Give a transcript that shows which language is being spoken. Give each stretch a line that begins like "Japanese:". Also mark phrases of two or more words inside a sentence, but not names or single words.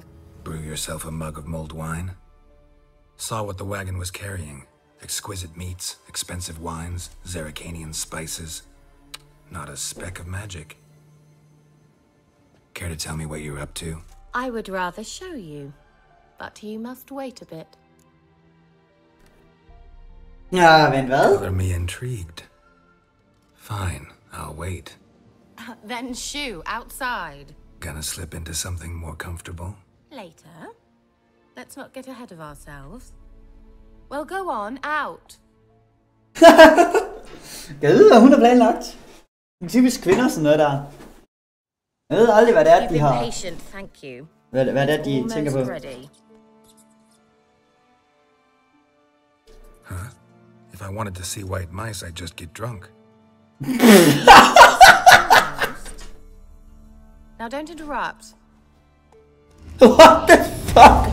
English: Brew yourself a mug of mulled wine? Saw what the wagon was carrying. Exquisite meats, expensive wines, Zerrikanian spices. Not a speck of magic. Care to tell me what you're up to? I would rather show you. But you must wait a bit.
Danish: Ja, vent hvad?
English: Color me intrigued. Fine, I'll wait. Then shoo, outside. Gonna slip into something more comfortable? Later. Let's not get ahead of ourselves. Well, go on, out.
Danish: Jeg ved, hvad hun har planlagt. En typisk kvinder, sådan noget der. Jeg ved aldrig, hvad det er, de har.
English: Patient, thank you.
Danish: Hvad det er, de tænker på. Huh?
English: If I wanted to see white mice, I'd just get drunk. Now don't interrupt. What the fuck?